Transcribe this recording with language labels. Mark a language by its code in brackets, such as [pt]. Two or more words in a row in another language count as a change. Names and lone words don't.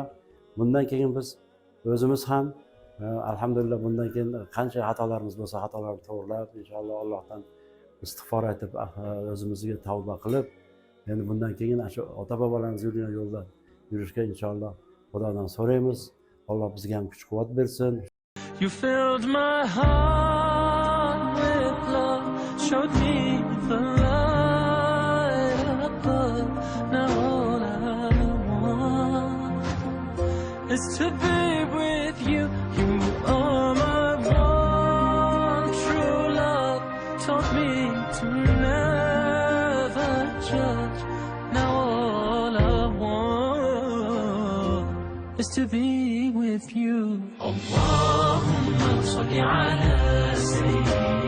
[uz] Bundan keyin biz o'zimiz ham alhamdulillah bundan keyin qancha xatolarimiz bo'lsa xatolarni to'g'rilab, inshaalloh Allohdan istig'for aytib, o'zimizga tavba qilib, endi bundan keyin shu ota bobolarimiz yurgan yo'lda yurishga inshaalloh Xudodan so'raymiz. Alloh bizga ham kuch-quvvat bersin. [en] You filled my heart with love, showed me the light above. Now all I want is to be with you. You are my one true love. Taught me to never judge. Now all I want is to be with you. [ar] اللهم صل على سيدنا